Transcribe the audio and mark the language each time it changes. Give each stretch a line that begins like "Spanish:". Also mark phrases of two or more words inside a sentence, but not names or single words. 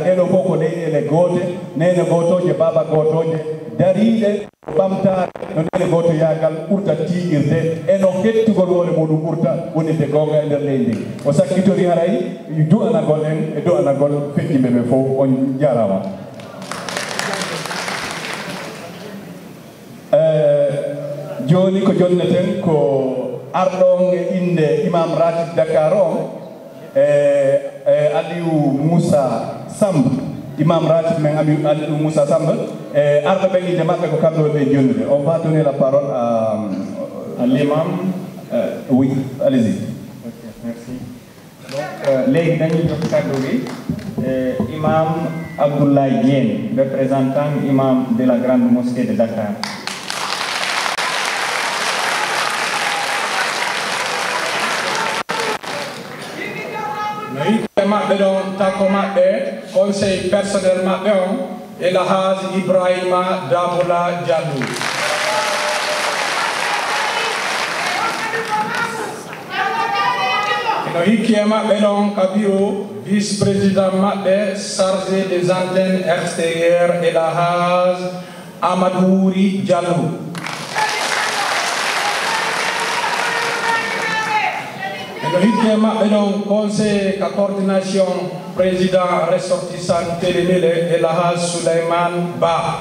Fula: Ɗeɗo fof ko leyɗele goote, nene gootoje, baba gootoje dariiɗe ɓamtaare no nene gooto yaagal ɓurta tiiɗirde e no hettugol hoore muɗum ɓurta woninde goonga e nder leydi ndi. O sakkitori haray du'anagol en e do'anagol feƴƴimɓe ɓe fof. On jarama. Joni ko jonneten ko arɗon e inde imam ratib Dakar on Aliou Moussa Samb, imam ratib men Aliou Moussa Samb, arɓe ɓen inde maɓɓe ko kamɓe ɓe jonnude.
French: On va donner la parole à l'imam. Oui, allez-y. Ok, merci. Donc
Wolof: léegi dañuy jox kàddu gi imam
French: Abdoulaye Diène, représentant imam de la grande mosquée de Dakar.
Fula: maɓɓe ɗon takko maɓɓe
French: conseil personnel
Fula: maɓɓe on El Hadj Ibrahima Damoula Diallo. eno hikki e maɓɓe ɗon Kabiru
French: vice président
Fula: maɓɓe
French: chargé des antennes extérieures
Fula: El Hadj Amadouri Diallo. eno hikki e maɓɓe ɗon conseil ka
French: coordination président ressortissant
Fula: Télémélé El Hadj Souleymane Ba.